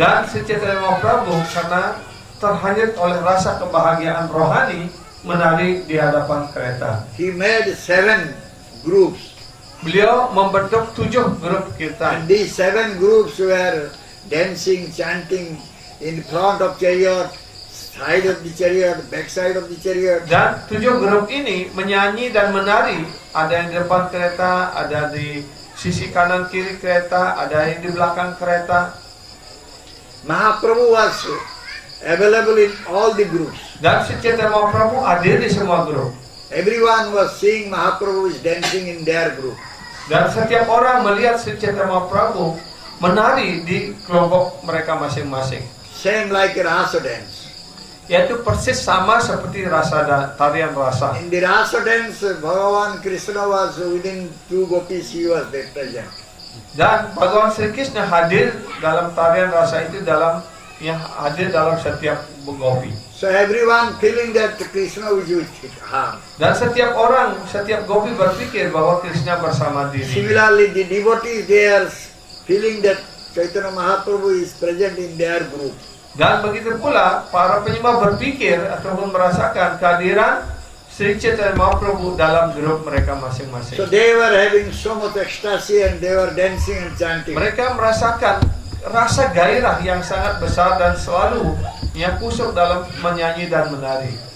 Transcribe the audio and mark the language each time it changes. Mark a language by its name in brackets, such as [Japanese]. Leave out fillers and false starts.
[Indonesian] dan Sri Chaitanya Mahaprabhu karena terhanyut oleh rasa kebahagiaan rohani menari di hadapan kereta. [English] He made 7 groups, [Indonesian] Beliau membentuk 7 grup kirtan. [English] and these 7 groups were dancing, chanting in front of chariot, side of the chariot, back side of the chariot. [Indonesian] Dan 7 grup ini menyanyi dan menari. Ada yang di depan kereta, ada di sisi kanan kiri kereta, ada yang di belakang kereta. [English] Mahaprabhu was available in all the groups. [Indonesian] Dan Sri Chaitanya Mahaprabhu hadir di semua grup. [English] Everyone was seeing Mahaprabhu is dancing in their group. [Indonesian] Dan setiap orang melihat Sri Chaitanya Mahaprabhu menari di kelompok mereka masing-masing. [English] Same like a rasa dance. [Indonesian] Yaitu persis sama seperti tarian rasa. [English] In the rasa dance, Bhagavan Krishna was within two gopis, he was there present. [Indonesian] Dan Bhagawan Sri Krishna hadir dalam tarian rasa itu hadir dalam setiap gopi. [English] So everyone feeling that Krishna is with her. [Indonesian] Dan setiap gopi berpikir bahwa Krishna bersama diri. [English] Similarly, the devotees, they are feeling that Chaitanya Mahaprabhu is present in their group. [Indonesian] Dan begitu pula para penyembah berpikir ataupun merasakan kehadiran Sri Chaitanya Mahaprabhu dalam grup mereka masing-masing. [English] So they were having so much ecstasy and they were dancing and chanting. [Indonesian] Mereka merasakan rasa gairah yang sangat besar dan selalu kusuk dalam menyanyi dan menari.